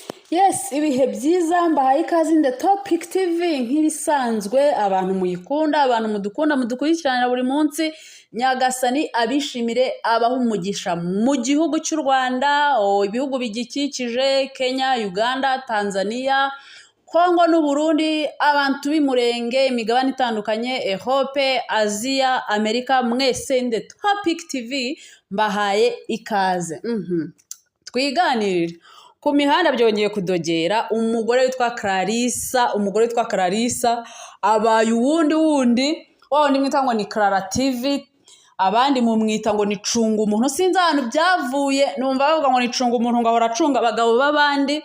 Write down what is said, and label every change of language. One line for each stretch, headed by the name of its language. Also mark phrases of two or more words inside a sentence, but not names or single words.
Kinyarwanda: Yes, ibihe byiza mbahaye ikaze
English: in the
Kinyarwanda: Topic TV nk'ibisanzwe abantu muyikunda, abantu mudukunda mudukurikirana buri munsi. Nyagasani abishimire abaho umugisha mu gihugu cy'u Rwanda, ibihugu bigikikije Kenya, Uganda, Tanzania, Kongo n'u Burundi, abantu b'imurenge, imigabane itandukanye, Europe, Asia, Amerika, mwese
English: in the
Kinyarwanda: Topic TV mbahaye ikaze. Twiganirire. Ku mihanda byongeye kudogera, umugore witwa Clarissa abaye uwundi wundi mwita ngo ni Clara TV, abandi mumwita ngo ni cunga umuntu, sinzi ahantu byavuye, numva bavuga ngo ni cunga umuntu ngo ahora acunga abagabo b'abandi.